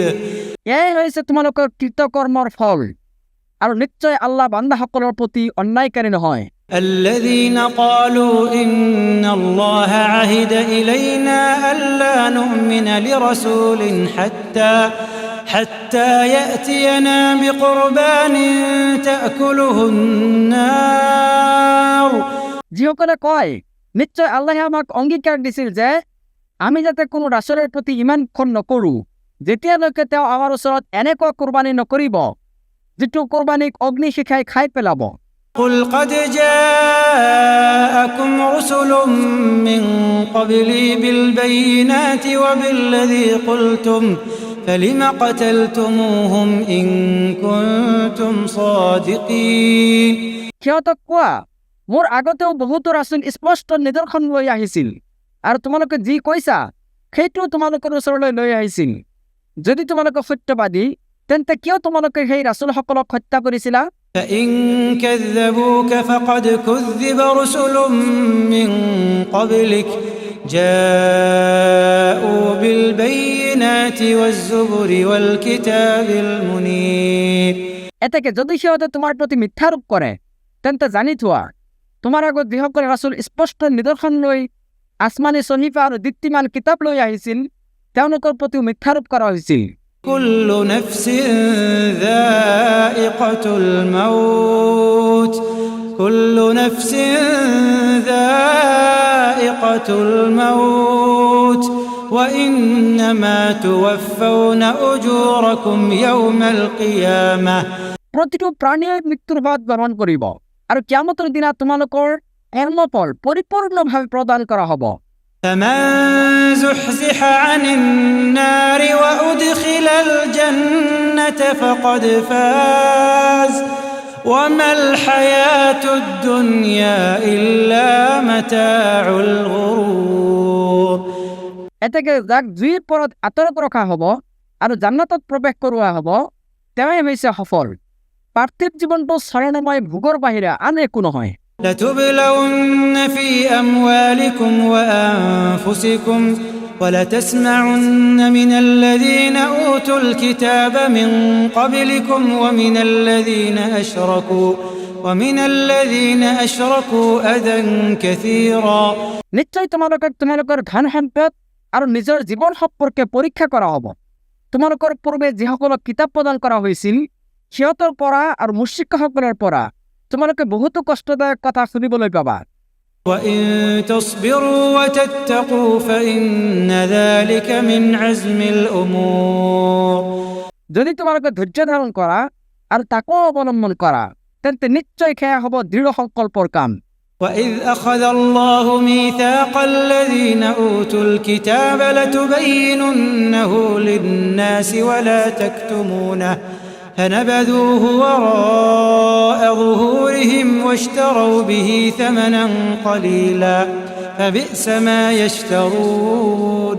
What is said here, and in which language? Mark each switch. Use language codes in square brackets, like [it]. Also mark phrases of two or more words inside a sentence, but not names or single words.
[as] এয়াই হৈছে তোমালোকৰ কৃতকৰ্মৰ ফল আৰু নিশ্চয় আল্লাহ বান্দাসকলৰ প্ৰতি অন্যায়কাৰী নহয়। [ar] الذين قالوا إن الله عهد إلينا ألا نؤمن لرسول حتى يأتينا بقربان تأكله النار। [as] যিসকলে কয় নিশ্চয় আল্লাহে আমাক অংগীকাৰ দিছিল যে আমি যাতে কোনো ৰাসূলৰ প্ৰতি ইমান খন নকৰোঁ যেতিয়ালৈকে তেওঁ আমাৰ ওচৰত এনেকুৱা কোৰবানী নকৰিব যিটো কোৰবানীক অগ্নিশিখাই খাই পেলাব। [ar] قل قد جاءكم رسل من قبلي بالبينات وبالذي قلتم فلم قتلتموهم إن كنتم صادقين। [as] সিহঁতক কোৱা মোৰ আগতেও বহুতো ৰাসূল স্পষ্ট নিদৰ্শন লৈ আহিছিল আৰু তোমালোকে যি কৈছা সেইটো তোমালোকৰ ওচৰলৈ লৈ আহিছিল। যদি তোমালোকে সত্যবাদী তেন্তে কিয় তোমালোকে সেই ৰাসূলসকলক হত্যা কৰিছিলা? [ar] فإن كذبوك فقد كذب رسل من قبلك جاءوا بالبينات والزبر والكتاب المنير। [as] এতেকে যদি সিহঁতে তোমাৰ প্ৰতি মিথ্যাৰোপ কৰে তেন্তে জানি থোৱা তোমাৰ আগত যিসকল ৰাসূল স্পষ্ট নিদৰ্শন লৈ আসমানী সহিফা আৰু দীপ্তিমান কিতাপ লৈ আহিছিল তেওঁলোকৰ প্ৰতিও মিথ্যাৰোপ কৰা হৈছিল। [ar] كل نفس ذائقة الموت كل نفس ذائقة الموت وإنما توفون أجوركم يوم القيامة। [as] প্ৰতিটো প্ৰাণীয়ে মৃত্যুৰ ভাত গ্ৰহণ কৰিব আৰু কিয়ামতৰ দিনা তোমালোকৰ কৰ্মফল পৰিপূৰ্ণভাৱে প্ৰদান কৰা হ'ব। [ar] فمن زحزح عن النار وأدخل الجنة فقد فاز وما الحياة الدنيا إلا متاع الغرور। [as] এতেকে যাক জুইৰ পৰত আঁতৰত ৰখা হ'ব আৰু জান্নাতত প্ৰৱেশ কৰোৱা হ'ব তেওঁই হৈছে সফল। পাৰ্থিৱ জীৱনটো চৰণময় ভোগৰ বাহিৰে আন একো নহয়। [ar] لتبلون في أموالكم وأنفسكم ولتسمعن من الذين أوتوا الكتاب من قبلكم ومن الذين أشركوا أذى كثيرا। [as] নিশ্চয় তোমালোকৰ ধন সম্পদ আৰু নিজৰ জীৱন সম্পৰ্কে পৰীক্ষা কৰা হ'ব। তোমালোকৰ পূৰ্বে যিসকলক কিতাপ প্ৰদান কৰা হৈছিল সিহঁতৰ পৰা আৰু মুশ্ৰিকসকলৰ পৰা তোমালোকে বহুতো কষ্টদায়ক কথা শুনিবলৈ পাবা। [ar] وإن تصبروا وتتقوا فإن ذلك من عزم الأمور। [as] যদি তোমালোকে ধৈৰ্য ধাৰণ কৰা আৰু তাকো অৱলম্বন কৰা তেন্তে নিশ্চয় সেয়া হ'ব দৃঢ় সংকল্পৰ কাম। [ar] وإذ أخذ الله ميثاق الذين أوتوا الكتاب لتبيننه للناس ولا تكتمونه فنبذوه وراء ظهورهم واشتروا به ثمنا قليلا فبئس ما يشترون